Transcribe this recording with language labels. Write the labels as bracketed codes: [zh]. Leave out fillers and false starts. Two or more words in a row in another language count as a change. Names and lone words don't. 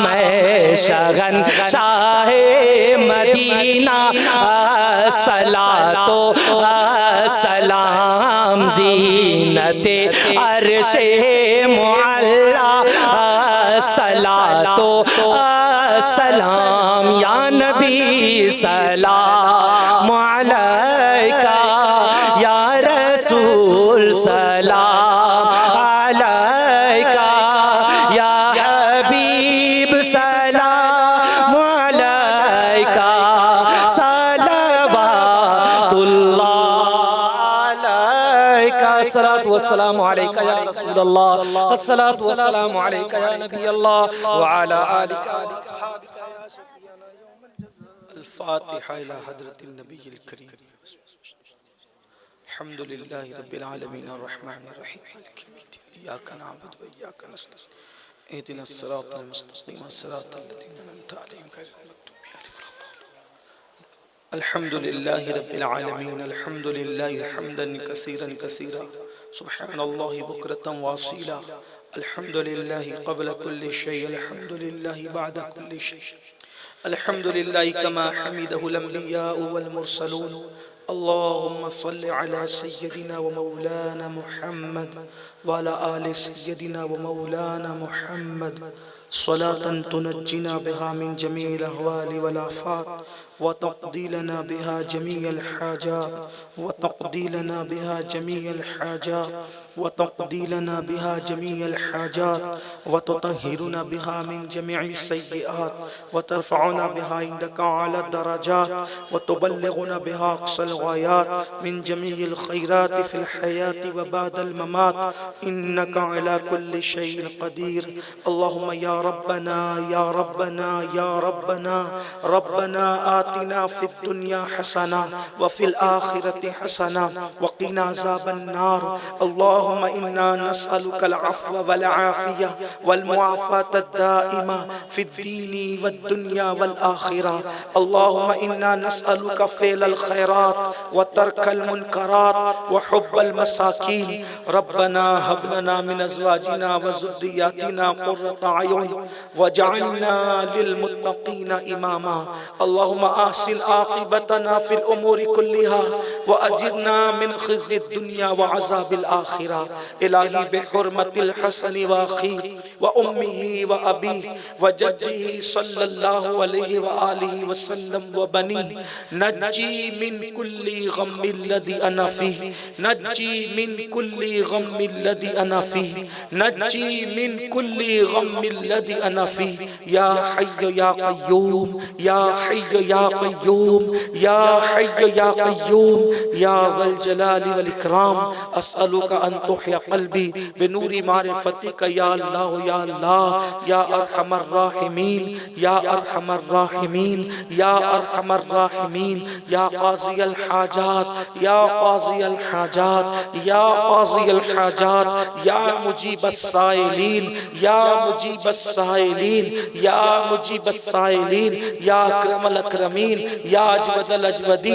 [ur] ہے شہنشاہِ مدینہ صلوٰۃ و سلام، زینتِ عرشِ معلیٰ صلوٰۃ و سلام. [ar] يا نبي سلام عليك، يا رسول سلام عليك، يا حبيب سلام عليك، صلوات الله عليك. الصلاة والسلام عليك يا رسول الله، الصلاة والسلام عليك يا نبي الله وعلى آلك وأصحابك يا شفيعنا يوم الجزاء. الفاتحة إلى حضرة النبي الكريم. الحمد لله رب العالمين الرحمن الرحيم مالك يوم الدين إياك نعبد وإياك نستعين اهدنا الصراط المستقيم صراط الذين أنعمت عليهم غير المغضوب عليهم ولا الضالين. الحمد لله رب العالمين، الحمد لله حمدا كثيرا كثيرا، سبحان الله بكرة وأصيلا، الحمد لله قبل كل شيء، الحمد لله بعد كل شيء، الحمد لله كما حمده الأنبياء والمرسلون. اللهم صل على سيدنا ومولانا محمد وعلى آل سيدنا ومولانا محمد صلاة تنجينا بها من جميع الأهوال والآفات وتقضي لنا بها جميع الحاجات وتقضي لنا بها جميع الحاجات وتقضي لنا بها جميع الحاجات وتطهرنا بها من جميع السيئات وترفعنا بها عندك أعلى الدرجات وتبلغنا بها أقصى الغايات من جميع الخيرات في الحياة وبعد الممات إنك على كل شيء قدير. اللهم يا ربنا يا ربنا يا ربنا ربنا آتنا في الدنيا حسنة وفي الآخرة حسنة وقنا عذاب النار. اللهم إنا نسألك العفو والعافية والمعافاة الدائمة في الدين والدنيا والآخرة. اللهم إنا نسألك فعل الخيرات وترك المنكرات وحب المساكين. ربنا هب لنا من أزواجنا وذرياتنا قرة أعين واجعلنا للمتقين إماما. اللهم أحسن عاقبتنا في الأمور كلها وأجرنا من خزي الدنيا وعذاب الآخرة. إلهي بحرمة الحسن وأخي وأمه وأبيه وجده صلى الله عليه وآله وسلم وبني نجني من كل غم الذي أنا فيه نجني من كل غم الذي أنا فيه نجني من كل غم الذي أنا فيه. يا حي يا قيوم يا حي يا قيوم يا حي يا قيوم يا ذا الجلال والإكرام. أسألك أن تحيي قلبي بنور معرفتك يا الله يا الله يا أرحم الراحمين يا أرحم الراحمين يا أرحم الراحمين يا قاضي الحاجات يا قاضي الحاجات يا قاضي الحاجات يا مجيب السائلين يا مجيب السائلين يا مجيب السائلين يا أكرم الأكرمين يا أجود الأجودين.